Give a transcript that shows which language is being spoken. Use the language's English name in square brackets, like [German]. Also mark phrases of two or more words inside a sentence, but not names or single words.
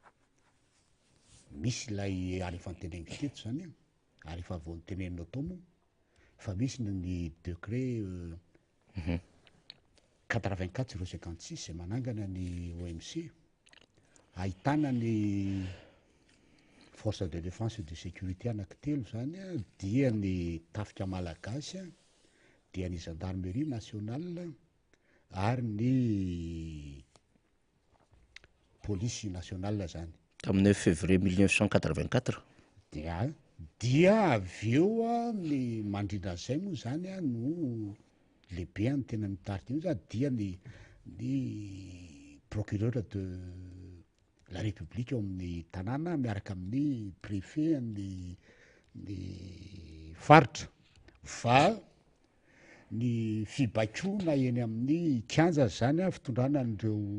[Malagasy] misy lay ary efa nyteneniko teto zany ary efa vo nyteneninao tao moa fa misy ny décret 84/056 zay manangana ny OMC ahitana ny [French] force de défense et de sécurité [Malagasy] anankitelo zany dia ny tafika malagasy dia ny [French] gendarmerie nationale [Malagasy] ary ny [French] police nationale [Malagasy] zany tamin'ny 9 février 1984 dia avy eo ny mandrindra an'izay moa zany no lehibe any tena mitarika io za dia ny [French] procureur de la république [Malagasy] eo amin'ny tanàna miaraka amin'ny préfet ny faritra fa ny fibaikoana eny amin'ny kianja zany a fitondrana an'ireo